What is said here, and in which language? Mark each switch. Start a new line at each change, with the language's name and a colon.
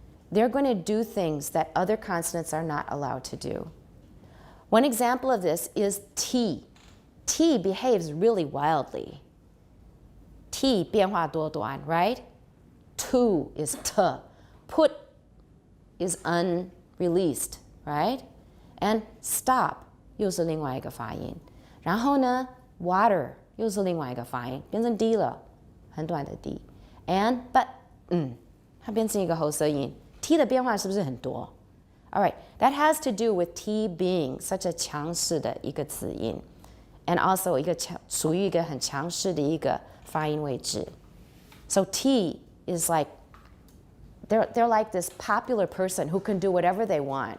English: They're going to do things that other consonants are not allowed to do. One example of this is T. T behaves really wildly. T 变化多端, right? To is T. Put is unreleased, right?
Chinese: And stop 又是另外一个发音。然后呢 water 又是另外一个发音，变成 D 了，很短的 D。 And but 它变成一个喉舌音。 T 的变化是不是很多？
English: All right, that has to do with T being such a 强势的一个子音 and also 一个属于一个很强势的一个发音位置。 So T is like, they're like this popular person who can do whatever they want.